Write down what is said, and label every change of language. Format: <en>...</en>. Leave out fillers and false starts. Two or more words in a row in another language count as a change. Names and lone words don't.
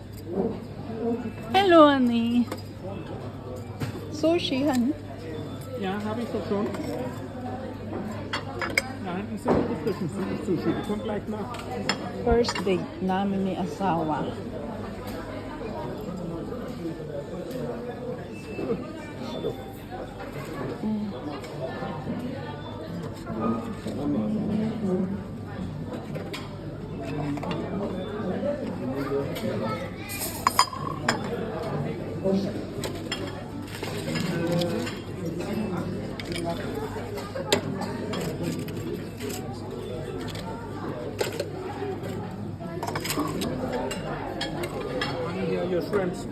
<en>Hello, honey. Sushi, honey.</en> <de>Ja, habe ich doch schon. Nein, das sind die frischen Sushi. Die kommt gleich nach.</de> <en>First date</en> <tl>namin ni Asawa.</tl> <de>Hallo.</de> <en>Here are your shrimps.</en>